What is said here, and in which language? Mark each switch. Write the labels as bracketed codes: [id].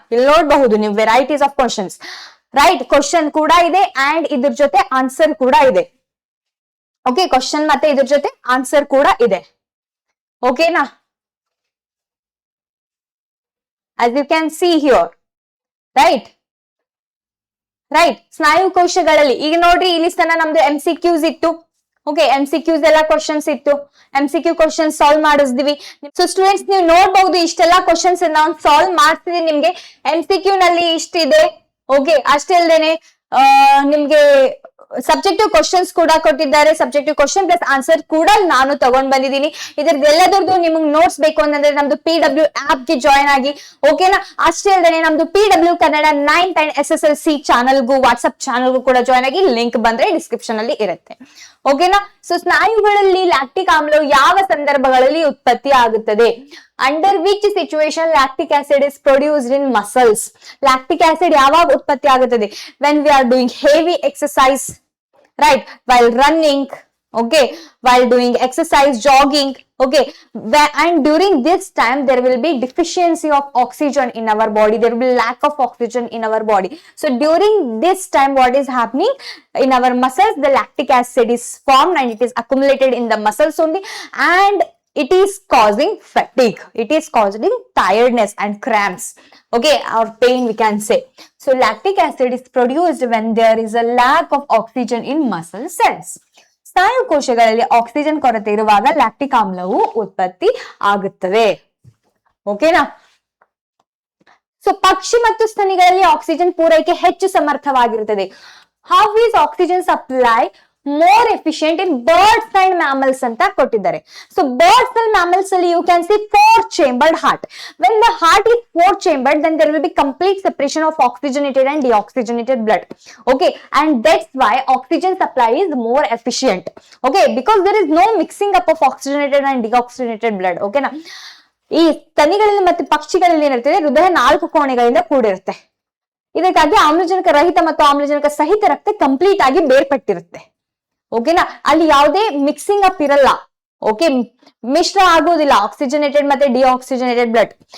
[kn] ಇಲ್ಲಿ ನೋಡಬಹುದು ನೀವು [en] Varieties of questions, right? [kn] Question ಕೂಡ ಇದೆ ಅಂಡ್ ಇದ್ರ ಜೊತೆ ಆನ್ಸರ್ ಕೂಡ ಇದೆ. ಓಕೆ, ಕ್ವಶನ್ ಮತ್ತೆ ಇದ್ರ ಜೊತೆ ಆನ್ಸರ್ ಕೂಡ ಇದೆ. ಓಕೆನಾ? [en] as you can see here, right? [kn] ಸ್ನಾಯು ಕೋಶಗಳಲ್ಲಿ ಈಗ ನೋಡ್ರಿ, ಇಲ್ಲಿ ತನ ನಮ್ದು MCQs ಇತ್ತು. ಓಕೆ, MCQs ಎಲ್ಲ ಕ್ವಶನ್ಸ್ ಇತ್ತು. MCQ question solve ಮಾಡಿಸ್ದಿವಿ. So students, ನೀವು ನೋಡ್ಬಹುದು ಇಷ್ಟೆಲ್ಲಾ ಕ್ವಶನ್ಸ್ ನಾವು ಸಾಲ್ವ್ ಮಾಡ್ತಿದೀವಿ. ನಿಮ್ಗೆ MCQ ನಲ್ಲಿ ಇಷ್ಟಿದೆ. ಓಕೆ, ಅಷ್ಟೇ ಅಲ್ದೇನೆ ನಿಮ್ಗೆ ಸಬ್ಜೆಕ್ಟಿವ್ ಕ್ವಶನ್ಸ್ ಕೂಡ ಕೊಟ್ಟಿದ್ದಾರೆ. ಸಬ್ಜೆಕ್ಟಿವ್ ಕ್ವಶನ್ ಪ್ಲಸ್ ಆನ್ಸರ್ ಕೂಡ ನಾನು ತಗೊಂಡ್ ಬಂದಿದ್ದೀನಿ. ಇದ್ರದ್ದೆಲ್ಲದರದ್ದು ನಿಮ್ಗೆ ನೋಟ್ಸ್ ಬೇಕು ಅಂತಂದ್ರೆ ನಮ್ದು PW ಆಪ್ ಗೆ ಜಾಯ್ನ್ ಆಗಿ. ಓಕೆನಾ? ಅಷ್ಟೇ ಅಲ್ಲದೆ ನಮ್ದು PW Kannada 9th and SSLC ಚಾನಲ್ಗೂ WhatsApp ಚಾನಲ್ಗೂ ಕೂಡ ಜಾಯ್ನ್ ಆಗಿ. ಲಿಂಕ್ ಬಂದ್ರೆ ಡಿಸ್ಕ್ರಿಪ್ಷನ್ ಅಲ್ಲಿ ಇರುತ್ತೆ. ಓಕೆನಾ? ಸೊ ಸ್ನಾಯುಗಳಲ್ಲಿ ಲ್ಯಾಕ್ಟಿಕ್ ಆಮ್ಲವು ಯಾವ ಸಂದರ್ಭಗಳಲ್ಲಿ ಉತ್ಪತ್ತಿ ಆಗುತ್ತದೆ? [en] Under which situation lactic acid is produced in muscles. [kn] Lactic acid ಯಾವಾಗ ಉತ್ಪತ್ತಿ ಆಗುತ್ತದೆ? [en] When we are doing heavy exercise, right? While running, okay, while doing exercise, jogging, okay, and during this time there will be deficiency of oxygen in our body. There will be lack of oxygen in our body. So during this time, what is happening in our muscles? The lactic acid is formed and it is accumulated in the muscles only, and it is causing fatigue. It is causing tiredness and cramps, okay, or pain we can say. So lactic acid is produced when there is a lack of oxygen in muscle cells. [kn] ಸ್ನಾಯು ಕೋಶಗಳಲ್ಲಿ oxygen ಕೊರತೆ ಇರುವಾಗ lactic ಆಮ್ಲವು ಉತ್ಪತ್ತಿ ಆಗುತ್ತವೆ. ಓಕೆನಾ? So ಪಕ್ಷಿ ಮತ್ತು ಸ್ತನಿಗಳಲ್ಲಿ oxygen ಪೂರೈಕೆ ಹೆಚ್ಚು ಸಮರ್ಥವಾಗಿರುತ್ತದೆ. [en] how is oxygen supply more efficient in birds and mammals [kn] ಅಂತ ಕೊಟ್ಟಿದ್ದಾರೆ. [en] So birds and mammals ಅಲ್ಲಿ you can see 4-chambered heart. When the heart is 4-chambered, then there will be complete separation of oxygenated and deoxygenated blood. Okay, and that's why oxygen supply is more efficient. Okay, because there is no mixing up of oxygenated and deoxygenated blood. Okay na? [kn] ಈ ಸ್ತನಿಗಳಲ್ಲಿ ಮತ್ತು ಪಕ್ಷಿಗಳಲ್ಲಿ ಏನಿರ್ತದೆ, ಹೃದಯ 4 ಕೋಣೆಗಳಿಂದ ಕೂಡಿರುತ್ತೆ. ಇದಕ್ಕಾಗಿ ಆಮ್ಲಜನಕ ರಹಿತ ಮತ್ತು ಆಮ್ಲಜನಕ ಸಹಿತ ರಕ್ತ ಕಂಪ್ಲೀಟ್ ಆಗಿ ಬೇರ್ಪಟ್ಟಿರುತ್ತೆ. ಓಕೆನಾ? ಅಲ್ಲಿ ಯಾವುದೇ ಮಿಕ್ಸಿಂಗ್ ಅಪ್ ಇರಲ್ಲ. ಓಕೆ, ಮಿಶ್ರ ಆಗುವುದಿಲ್ಲ ಆಕ್ಸಿಜನೇಟೆಡ್ ಮತ್ತೆ ಡಿಆಕ್ಸಿಜನೇಟೆಡ್ ಬ್ಲಡ್.